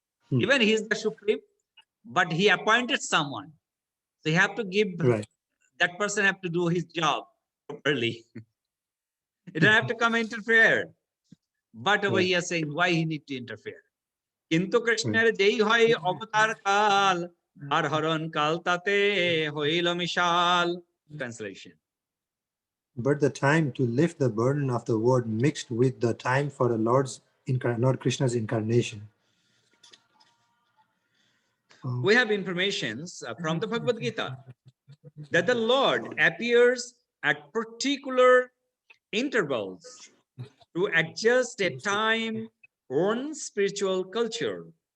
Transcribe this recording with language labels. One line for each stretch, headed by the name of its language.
English: Hmm. Even he is the Supreme, but he appointed someone. So you have to give Right. that person have to do his job properly. He don't have to come interfere. But over Right. here saying why he need to interfere.
Bangla: কিন্তু
English: Right.
Bangla: কৃষ্ণের যেই হয় অবতার কাল, আর হরণ কাল তাতে হইল মিশাল.
English: Translation. But the time to lift the burden of the world mixed with the time for the Lord Krishna's incarnation. We have informations from the Bhagavad Gita that the Lord appears at particular intervals to adjust a time on spiritual culture.